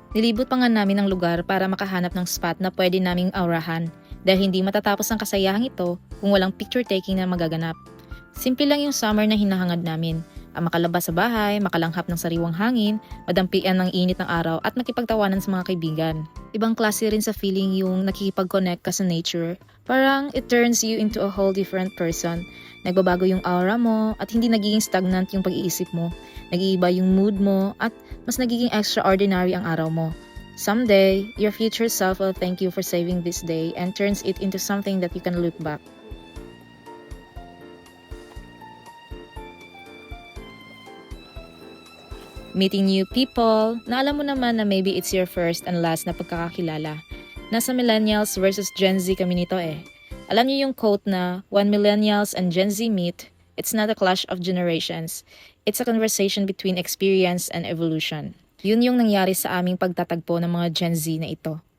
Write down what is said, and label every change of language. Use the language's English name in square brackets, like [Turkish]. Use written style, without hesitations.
[Filipino] Nilibot pa nga namin ang lugar para makahanap ng spot na pwede naming aurahan dahil hindi matatapos ang kasayahang ito kung walang picture taking na magaganap. Simple lang yung summer na hinahangad namin. Ang makalabas sa bahay, makalanghap ng sariwang hangin, madampian ng init ng araw at makipagtawanan sa mga kaibigan. Ibang klase rin sa feeling yung nakikipag-connect ka sa nature. Parang [English] it turns you into a whole different person. [Filipino] Nagbabago yung aura mo at hindi nagiging stagnant yung pag-iisip mo. Nag-iiba yung mood mo at mas nagiging extraordinary ang araw mo. [English] Someday, your future self will thank you for saving this day and turns it into something that you can look back. Meeting new people, [Filipino] na alam mo naman na [English] maybe it's your first and last [Filipino] na pagkakakilala. Nasa millennials versus Gen Z kami nito eh. Alam niyo yung quote na, [English] when millennials and Gen Z meet, it's not a clash of generations. It's a conversation between experience and evolution. [Filipino] Yun yung nangyari sa aming pagtatagpo ng mga Gen Z na ito.